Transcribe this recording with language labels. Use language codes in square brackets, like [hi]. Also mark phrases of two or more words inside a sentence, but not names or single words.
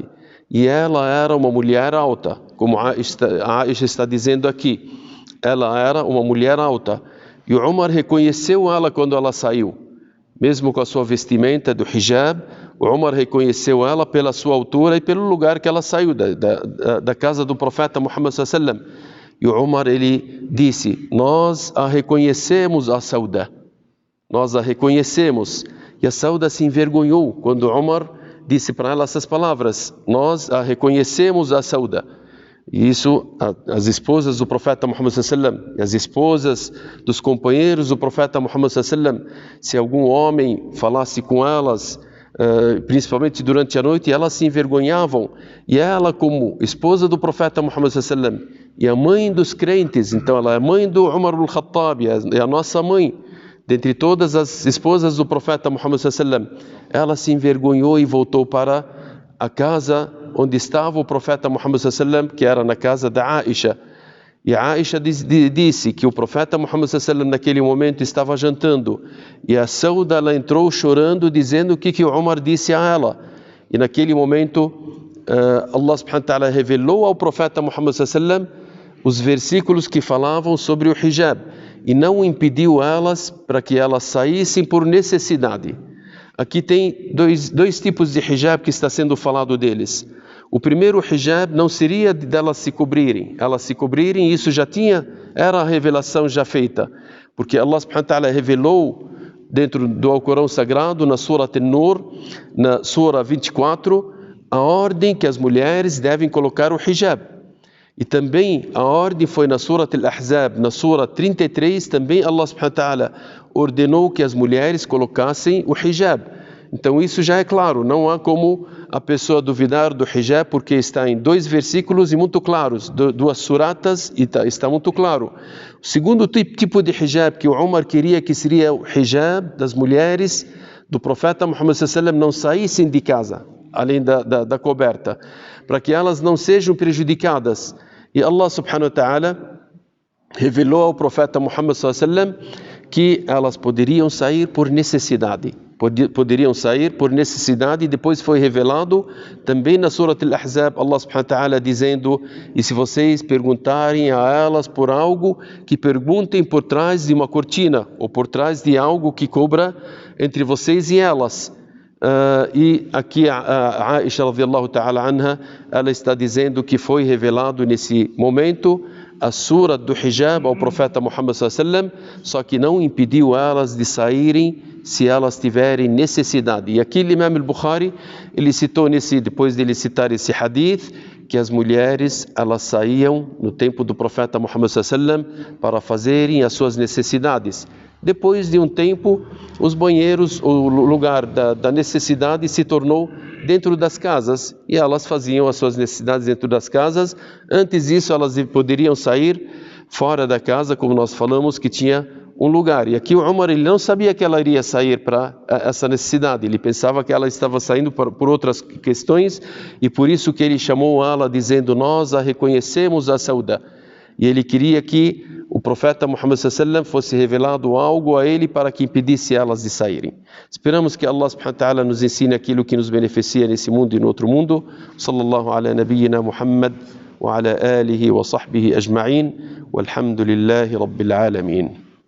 [pt] E ela era uma mulher alta, como a Aisha está dizendo aqui. Ela era uma mulher alta. E o Umar reconheceu ela quando ela saiu. Mesmo com a sua vestimenta do hijab, o Umar reconheceu ela pela sua altura e pelo lugar que ela saiu, da casa do profeta Muhammad [ar] صلى الله عليه وسلم. [pt] E o Umar, ele disse: nós a reconhecemos, a Sauda. Nós a reconhecemos. E a Sauda se envergonhou quando Umar disse para ela essas palavras: nós a reconhecemos, a Sauda. E isso, as esposas do profeta Muhammad [ar] صلى الله عليه وسلم, [pt] as esposas dos companheiros do profeta Muhammad [ar] صلى الله عليه وسلم, [pt] se algum homem falasse com elas, principalmente durante a noite, elas se envergonhavam. E ela, como esposa do profeta Muhammad [ar] صلى الله عليه وسلم, [pt] e a mãe dos crentes, então ela é mãe do Umar al-Khattab, é a nossa mãe, dentre todas as esposas do profeta Muhammad [ar] صلى الله عليه وسلم, [pt] ela se envergonhou e voltou para a casa onde estava o profeta Muhammad [ar] صلى الله عليه وسلم, [pt] que era na casa da Aisha. E a Aisha disse que o profeta Muhammad [ar] صلى الله عليه وسلم [pt] naquele momento estava jantando, e a Sauda, ela entrou chorando, dizendo o que o Umar disse a ela. E naquele momento [ar] الله سبحانه وتعالى [pt] revelou ao profeta Muhammad [ar] صلى الله عليه وسلم [pt] os versículos que falavam sobre o hijab, e não impediu elas para que elas saíssem por necessidade. Aqui tem dois tipos de hijab que está sendo falado deles. O primeiro hijab não seria delas se cobrirem. Elas se cobrirem, isso era a revelação já feita. Porque [ar] الله سبحانه وتعالى [pt] revelou dentro do Alcorão Sagrado, na Surah An-Nur, na Surah 24, a ordem que as mulheres devem colocar o hijab. E também a ordem foi na Surat Al-Ahzab, na Sura 33, também [ar] الله سبحانه وتعالى [pt] ordenou que as mulheres colocassem o hijab. Então isso já é claro, não há como a pessoa duvidar do hijab, porque está em 2 versículos e muito claros, 2 suratas e está muito claro. O segundo tipo de hijab que o Umar queria, que seria o hijab das mulheres do profeta Muhammad [ar] صلى الله عليه وسلم, [pt] não saíssem de casa, além da coberta, para que elas não sejam prejudicadas. E [ar] الله سبحانه وتعالى [pt] revelou ao profeta Muhammad [ar] صلى الله عليه وسلم [pt] que elas poderiam sair por necessidade. Poderiam sair por necessidade, e depois foi revelado também na Surat Al-Ahzab, [ar] الله سبحانه وتعالى [pt] dizendo: e se vocês perguntarem a elas por algo, que perguntem por trás de uma cortina, ou por trás de algo que cobra entre vocês e elas. E aqui a Aisha [ar] رضي الله تعالى عنها, [pt] ela está dizendo que foi revelado nesse momento a sura do hijab ao profeta Muhammad [ar] صلى الله عليه وسلم, [pt] só que não impediu elas de saírem se elas tiverem necessidade. E aqui o Imam al-Bukhari, ele citou depois de ele citar esse hadith, que as mulheres, elas saíam no tempo do profeta Muhammad [ar] صلى الله عليه وسلم [pt] para fazerem as suas necessidades. Depois de um tempo, os banheiros, o lugar da necessidade se tornou dentro das casas, e elas faziam as suas necessidades dentro das casas. Antes disso, elas poderiam sair fora da casa, como nós falamos, que tinha um lugar. E aqui o Umar, ele não sabia que ela iria sair para essa necessidade, ele pensava que ela estava saindo por outras questões, e por isso que ele chamou ela dizendo: nós a reconhecemos a Sauda. E ele queria que o profeta Muhammad [ar] صلى الله عليه وسلم [pt] fosse revelado algo a ele para que impedisse elas de saírem. Esperamos que [ar] الله سبحانه وتعالى [pt] nos ensine aquilo que nos beneficia nesse mundo e no outro mundo. [ar] صلى الله على نبينا محمد وعلى آله وصحبه أجمعين. والحمد لله رب العالمين.